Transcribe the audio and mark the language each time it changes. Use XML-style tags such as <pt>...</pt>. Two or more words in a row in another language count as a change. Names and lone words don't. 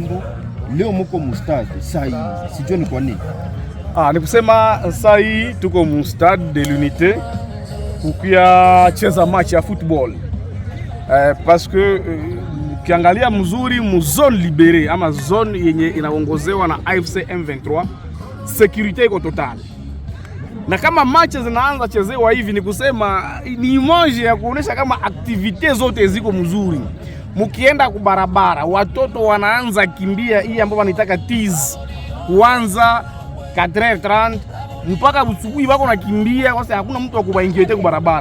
<sw>Leo muko mustadi saa hizi, sijui ni kwa nini. Ni kusema saa hii tuko mu Stade de l'Unité kukia cheza match ya football</sw> <fr>parce que</fr> <sw>ukiangalia mzuri mu</sw> <fr>zone libérée</fr> <sw>ama zone yenye inaongozewa na AFC M23, security iko total. Na kama match zinaanza chezewa hivi, ni kusema ni moja ya kuonesha kama activite zote ziko mzuri. Mukienda kubarabara, watoto wanaanza kimbia hii ambapo wanataka tease kuanza 4h30 mpaka usubuhi wako nakimbia, kwa sababu hakuna mtu wa kubaingiete kubarabara.</sw>